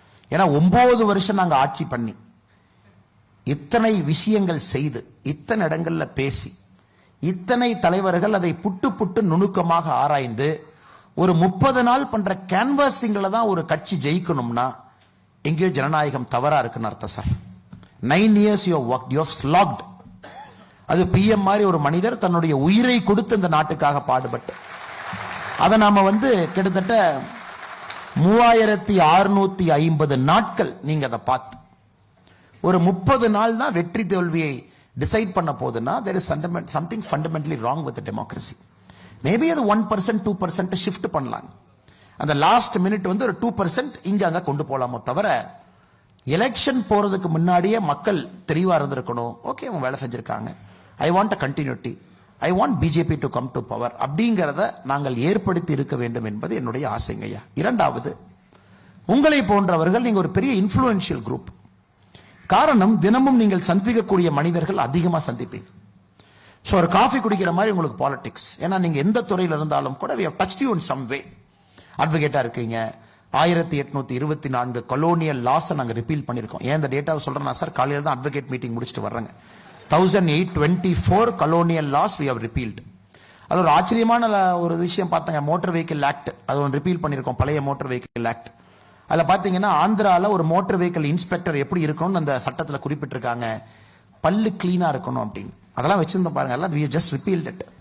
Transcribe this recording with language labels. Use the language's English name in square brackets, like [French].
[Tamil] ஏன்னா 9 வருஷம் நாங்க ஆட்சி பண்ணி இத்தனை விஷயங்கள் செய்து, இத்தனை இடங்கள்ல பேசி, இத்தனை தலைவர்கள் அதை புட்டு புட்டு நுணுக்கமாக ஆராய்ந்து ஒரு 30 நாள் பண்ற கேன்வாசிங்ல தான் ஒரு கட்சி ஜெயிக்கணும்னா எங்கேயோ ஜனநாயகம் தவறா இருக்குன்னு அர்த்தம் sir. [English] 9 years you have worked, you have slogged. [Tamil] அது PM மாதிரி ஒரு மனிதர் தன்னுடைய உயிரை கொடுத்து இந்த நாட்டுக்காக பாடுபட்டு, அதை நாம கிட்டத்தட்ட 3650 நாட்கள் நீங்க அதை பார்த்து ஒரு 30 நாள் தான் வெற்றி தோல்வியை டிசைட் பண்ண போதுன்னா [English] there is something fundamentally wrong with the democracy. [Tamil] Maybe அது 1% 2% ஷிஃப்ட் பண்ணலாம். அந்த லாஸ்ட் மினிட் ஒரு 2% இங்க அங்க கொண்டு போலாமோ தவிர, எலெக்ஷன் போறதுக்கு முன்னாடியே மக்கள் தெளிவா இருந்திருக்கணும். ஓகே, அவங்க வேலை செஞ்சிருக்காங்க, [English] I want a continuity, I want BJP to come to power [Tamil] அப்படிங்கிறத நாங்கள் ஏற்படுத்தி இருக்க வேண்டும் என்பது என்னுடைய ஆசைங்கய்யா. இரண்டாவது, உங்களை போன்றவர்கள் நீங்க ஒரு பெரிய இன்ஃப்ளூயன்ஷியல் குரூப். காரணம், தினமும் நீங்கள் சந்திக்கக்கூடிய மனிதர்கள் அதிகமா சந்திப்பீங்க. ஸோ ஒரு காஃபி குடிக்கிற மாதிரி உங்களுக்கு பாலிடிக்ஸ். ஏன்னா நீங்க எந்த துறையில் இருந்தாலும் கூட [English] we have touched you in some way. [Tamil] அட்வொகேட்டா இருக்கீங்க. 1824 கொலோனியல் லாஸ் நாங்க ரிப்பீல் பண்ணிருக்கோம். ஏன் இந்த டேட்டாவை சொல்றேன்னா சார், காலையில தான் அட்வொகேட் மீட்டிங் முடிச்சுட்டு வர்றாங்க. [English] 1824 colonial laws we have repealed. [Tamil] அது ஒரு ஆச்சரியமான ஒரு விஷயம் பார்த்தாங்க. மோட்டார் வெஹிக்கிள் ஆக்ட் அது ஒன்று ரிப்பீல் பண்ணிருக்கோம், பழைய மோட்டார் வெஹிக்கிள் ஆக்ட். அதுல பாத்தீங்கன்னா ஆந்திரால ஒரு மோட்டார் வெஹிக்கிள் இன்ஸ்பெக்டர் எப்படி இருக்கணும்னு அந்த சட்டத்துல குறிப்பிட்டிருக்காங்க, பல்லு கிளீனா இருக்கணும் அப்படின்னு. அதெல்லாம் வச்சிருந்தோம் பாருங்க, எல்லாம் [English] we just repealed it.